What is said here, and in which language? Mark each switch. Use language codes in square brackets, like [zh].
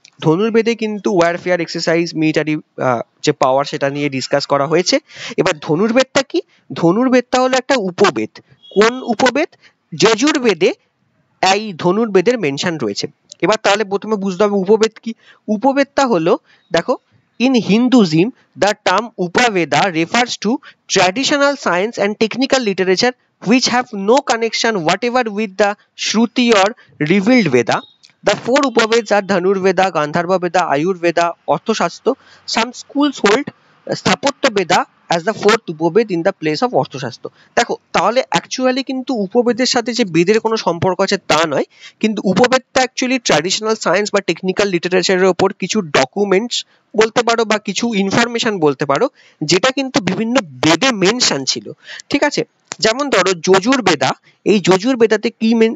[bn] ধনুর্বেদে কিন্তু warfare exercise, military যে পাওয়ার, সেটা নিয়ে ডিসকাস করা হয়েছে। এবার ধনুর্বেদটা কি? ধনুর্বেদটা হলো একটা উপবেদ। কোন উপবেদ? যজুর্বেদে এই ধনুর্বেদের মেনশন রয়েছে। এবার তাহলে প্রথমে বুঝতে হবে উপবেদ কি। উপবেদটা হলো, দেখো, [en] in Hinduism the term Upaveda refers to traditional science and technical literature which have no connection whatever with the Shruti or revealed Veda. The 4 Upaveds are Dhanurveda, Gandharva Veda, Ayurveda, Arthashastra. Some schools hold Sthapatya Veda as the 4th Upaveda in the place of Arthashastra. [bn] দেখো, তাহলে actually কিন্তু উপবেদের সাথে যে বেদের কোনো সম্পর্ক আছে তা নয়, কিন্তু উপবেদটা অ্যাকচুয়ালি ট্র্যাডিশনাল সায়েন্স বা টেকনিক্যাল লিটারেচারের ওপর কিছু ডকুমেন্টস বলতে পারো বা কিছু ইনফরমেশন বলতে পারো, যেটা কিন্তু বিভিন্ন বেদে মেনশন ছিল, ঠিক আছে? যেমন ধরো যজুর্বেদা, এই যজুর্বেদাতে কি